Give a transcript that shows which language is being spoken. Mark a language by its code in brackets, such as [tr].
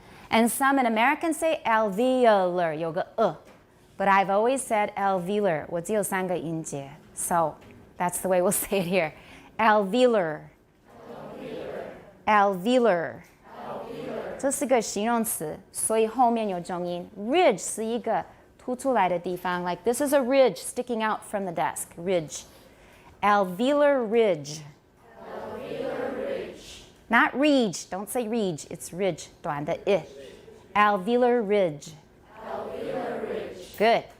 [en] And some in American say alveolar, [zh] 有个 [en] But I've always said alveolar, [zh] 我只有3个音节. [en] So that's the way we'll say it here. Alveolar. Alveolar. [zh] 这是个形容词，所以后面有重音。 [en] Ridge [zh] 是一个凸出来的地方, [en] like this is a ridge sticking out from the desk. Ridge. Alveolar ridge. Not ridge. Don't say ridge. It's ridge. [zh] 短的 [en] I. Alveolar ridge. Good.